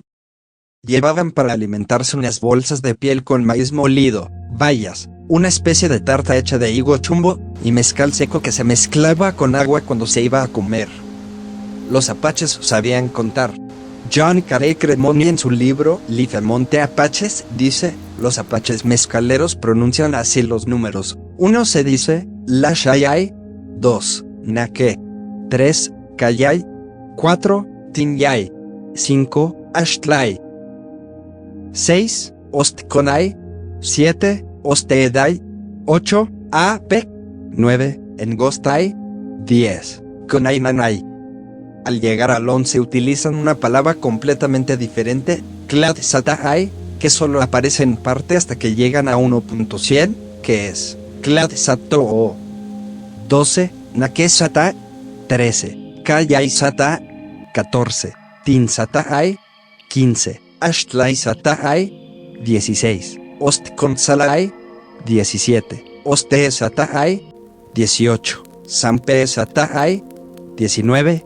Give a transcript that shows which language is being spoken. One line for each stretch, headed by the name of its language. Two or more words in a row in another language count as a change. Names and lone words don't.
Spanish: Llevaban para alimentarse unas bolsas de piel con maíz molido, bayas, una especie de tarta hecha de higo chumbo, y mezcal seco que se mezclaba con agua cuando se iba a comer. Los apaches sabían contar. John Carey Cremoni en su libro Life-Monte Apaches dice, los apaches mezcaleros pronuncian así los números.
Mescalero-Chiricahua Apache: 1
Spanish: se dice,
Mescalero-Chiricahua Apache: la shayay, 2, naque, 3, kayay, 4, tinyay, 5, ashtlay, 6, ostkonay, 7, osteeday, 8, apec, 9, engostay, 10, konainanay.
Spanish: Al llegar al 11 utilizan una palabra completamente diferente, Tlatzatay, que solo aparece en parte hasta que llegan a 1.100, que es Tlatzatoo.
Mescalero-Chiricahua Apache: 12, Naquesata, 13, Kayaisata, 14, Tinzatay, 15, Ashtlaisatay, 16, Ostkonsalay, 17, Osteesatay, 18, Sampeesatay, 19,